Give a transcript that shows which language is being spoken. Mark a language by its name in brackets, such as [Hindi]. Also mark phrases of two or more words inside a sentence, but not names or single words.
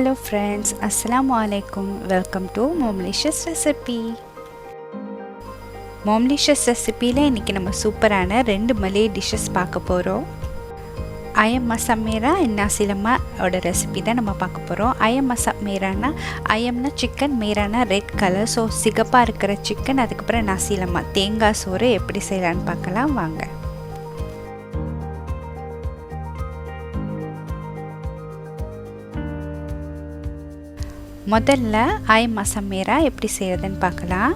[English] friends, [Arabic] Assalamu alaikum. [English] Welcome to Momlicious Recipe. [Tamil] Momlicious Recipe la இன்னைக்கு நம்ம சூப்பரான ரெண்டு [English] Malay dishes [Tamil] பார்க்க போறோம். Ayam Masak Merah and Nasi Lemak ஓட ரெசிபி தான் நம்ம பார்க்க போறோம். Ayam Masak Merahனா ayamனா chicken, [English] merahனா red color. [Tamil] So சிகப்பா இருக்கிற chicken, அதுக்கு அப்புறம் Nasi Lemak தேங்காய் சோறு எப்படி செய்யலாம்னு பார்க்கலாம் வாங்க. முதல்ல Ayam Masak Merah எப்படி செய்யறதுன்னு பார்க்கலாம்.